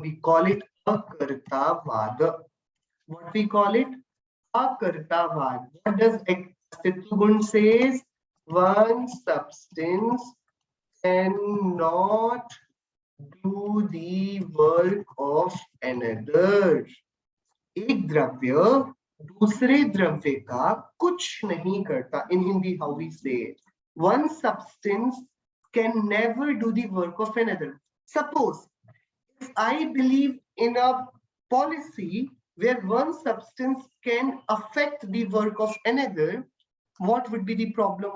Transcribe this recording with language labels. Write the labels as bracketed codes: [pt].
[en] We call it Akartavada. What we call it? Akartavada. What does Astitva Gun says? One substance cannot do the work of another. [hi] एक द्रव्य दूसरे द्रव्य का कुछ नहीं करता. [en] In Hindi, how we say it? One substance can never do the work of another. Suppose if I believe in a policy where one substance can affect the work of another, what would be the problem?